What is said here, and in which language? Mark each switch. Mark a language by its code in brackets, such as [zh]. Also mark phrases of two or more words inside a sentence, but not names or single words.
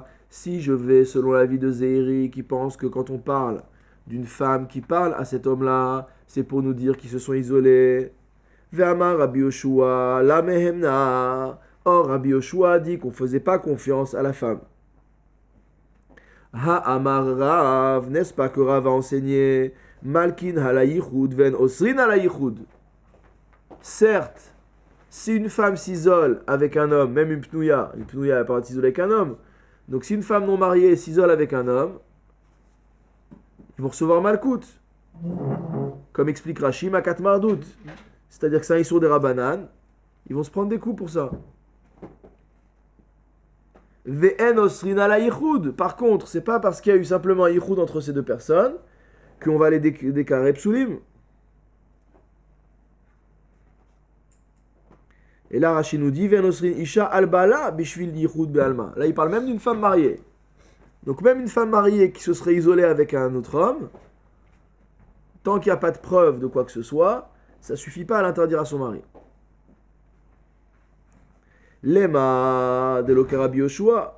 [fr] Si je vais selon l'avis de Zeiri qui pense que quand on parle d'une femme qui parle à cet homme-là, c'est pour nous dire qu'ils se sont isolés. [arc] ואמר רבי יהושע, לא מהימנא. [fr] Or, Rabbi Yoshua dit qu'on ne faisait pas confiance à la femme. [arc] הא אמר רב, [fr] n'est-ce pas que Rav a enseigné [arc] מלקין על הייחוד ואין אוסרין על הייחוד. [fr] Certes, si une femme s'isole avec un homme, même une pnouya elle n'a pas s'isoler avec un homme. Donc si une femme non mariée s'isole avec un homme, ils vont recevoir malkout. Comme explique Rashi, [he] מכת מרדות. [fr] C'est-à-dire que c'est un issour des Rabbanan. Ils vont se prendre des coups pour ça. [arc] ואין אוסרינה על הייחוד. [fr] Par contre, c'est pas parce qu'il y a eu simplement un yichud entre ces deux personnes qu'on va les déclarer psulim. Et là, Rashi nous dit [arc] ואין אוסרין אשה על בעלה בשביל ייחוד בעלמא. [fr] Là, il parle même d'une femme mariée. Donc même une femme mariée qui se serait isolée avec un autre homme, tant qu'il n'y a pas de preuve de quoi que ce soit, ça ne suffit pas à l'interdire à son mari. [arc] לימא דלא כרבי יהושע.